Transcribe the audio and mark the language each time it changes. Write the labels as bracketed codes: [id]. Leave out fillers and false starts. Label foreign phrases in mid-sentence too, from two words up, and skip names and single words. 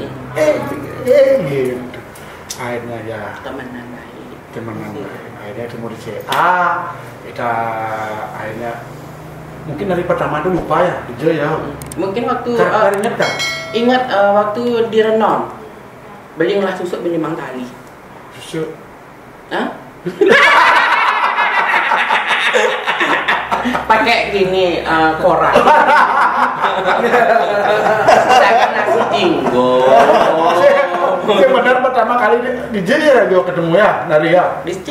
[id] Gitu. Akhirnya ya temenan baik. Akhirnya ketemu di CA. Kita akhirnya mungkin dari pertama itu lupa ya, hijau ya. Mungkin waktu ingat kan? Ingat waktu di Renon. Belilah susu beli mangkali. Susu. Hah? Pakai gini koran. Sedangkan nasi jinggo. Yang benar pertama kali di JJ ya ketemu ya, nari ya.